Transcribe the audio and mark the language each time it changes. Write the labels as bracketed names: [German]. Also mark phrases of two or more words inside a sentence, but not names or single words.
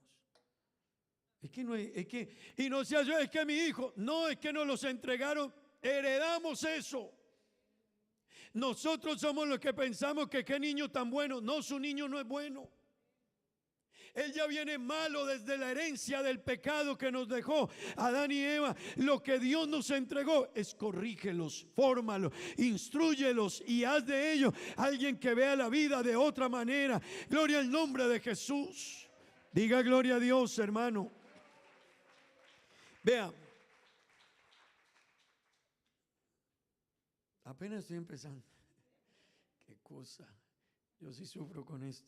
[Spanish] Es que no es que, y no sea yo, es que mi hijo, no, es que nos los entregaron, heredamos eso. Nosotros somos los que pensamos que qué niño tan bueno. No, su niño no es bueno. Él ya viene malo desde la herencia del pecado que nos dejó Adán y Eva. Lo que Dios nos entregó es: corrígelos, fórmalos, instrúyelos y haz de ellos alguien que vea la vida de otra manera. Gloria al nombre de Jesús. Diga gloria a Dios, hermano. Vea, apenas estoy empezando. Qué cosa, yo sí sufro con esto.